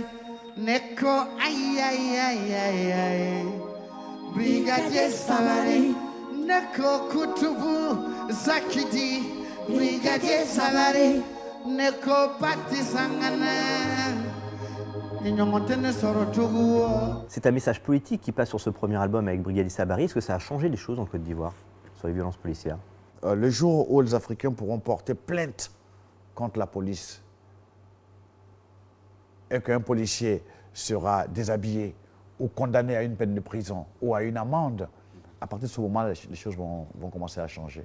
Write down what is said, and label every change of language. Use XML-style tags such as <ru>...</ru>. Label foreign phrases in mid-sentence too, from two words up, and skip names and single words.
<fr>Neko, aïe, aïe, aïe, aïe, aïe. Brigadier Savare. Neko, Kutubu, Zakidi. Brigadier Savare. Neko, Pati Sangana. Nyomontene Sorotogu. C'est un message politique qui passe sur ce premier album avec Brigadier Sabari. Est-ce que ça a changé les choses en Côte d'Ivoire sur les violences policières? Le jour où les Africains pourront porter plainte contre la police et qu'un policier sera déshabillé ou condamné à une peine de prison ou à une amende, à partir de ce moment, les choses vont commencer à changer.</fr>